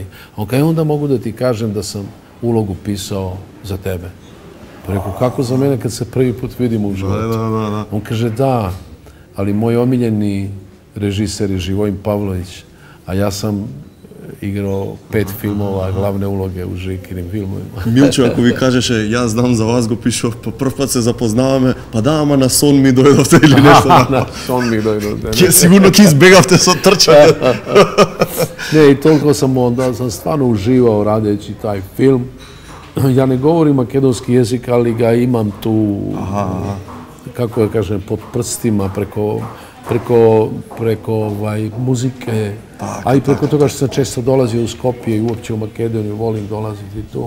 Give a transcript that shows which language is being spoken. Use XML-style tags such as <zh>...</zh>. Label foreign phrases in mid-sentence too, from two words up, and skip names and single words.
<hr>A on kaže, onda mogu da ti kažem da sam ulogu pisao za tebe. Pa rekao, kako za mene kad se prvi put vidimo u životu? Da. On kaže, da, ali moj omiljeni režiser je Živojin Pavlović, a ja sam igrao 5 filmova, glavne uloge u Žikinim filmovima.</hr> <mk>Милчо, ако ви кажеше, јас знам за вас, го пишав, по прв пат се запознаваме, па да, ама на сон ми дојдовте или нешто. На сон ми дојдовте. Сигурно ќе избегавте со трчање. Не, и толку</mk> <hr>sam onda sam stvarno uživao radeći taj film. Ja ne govorim makedonski jezik, ali ga imam tu, kako ja kažem, pod prstima, preko muzike, a i preko toga što sam često dolazio u Skopje i uopće u Makedoniju, volim dolaziti tu.</hr>